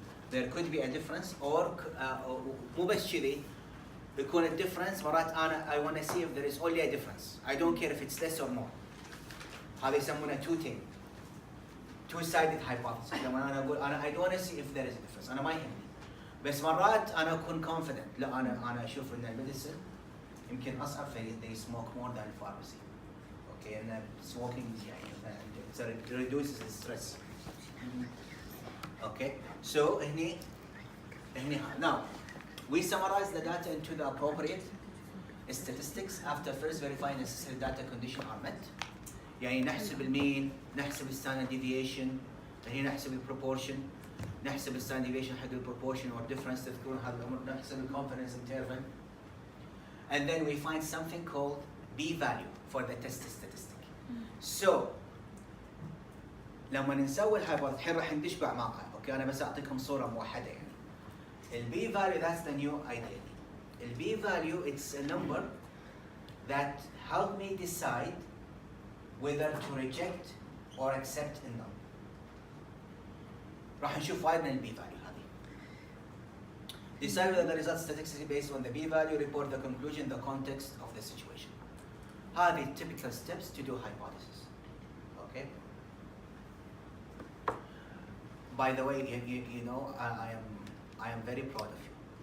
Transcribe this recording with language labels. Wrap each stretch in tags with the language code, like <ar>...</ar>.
<en>There could be a difference or</en> <ar>مو بس كذي يكون</ar> <en>a difference</en> <ar>مرات أنا</ar> <en>I want to see if there is only a difference. I don't care if it's less or more.</en> <ar>هذا يسمونه</ar> <en>two-sided hypothesis.</en> <ar>لما أنا أقول أنا</ar> <en>I don't want to see if there is a difference.</en> <ar>أنا ما يهمني. بس مرات أنا أكون confident. لا أنا أشوف إن الميديسن يمكن أصعب</ar> <en>they smoke more than pharmacy. Okay, and smoking يعني it reduces the stress. Okay, so هني now we summarize the data into the appropriate statistics after first verifying necessary data condition are met.</en> <ar>يعني نحسب المين، نحسب الستاندرد ديفيشن، هنا نحسب البروبورشن، نحسب الستاندرد ديفيشن حق البروبورشن or difference تذكرون هذا الأمر، نحسب الكونفدنس interval</ar> <en>and then we find something called p-value for the test statistic.</en> <ar>So لما نسوي الهايبوثيسيس الحين راح ندش بأعماقها، اوكي أنا بس أعطيكم صورة موحدة يعني.</ar> <en>ال p-value that's the new idea. ال p-value it's a number that help me decide whether to reject or accept a null.</en> <ar>راح نشوف وايد من ال p-value هذه.</ar> <en>Decide whether the result statistically based on the p-value, report the conclusion, the context of the situation. هذه typical steps to do hypothesis. Okay. By the way, you know, I am very proud of you.</en>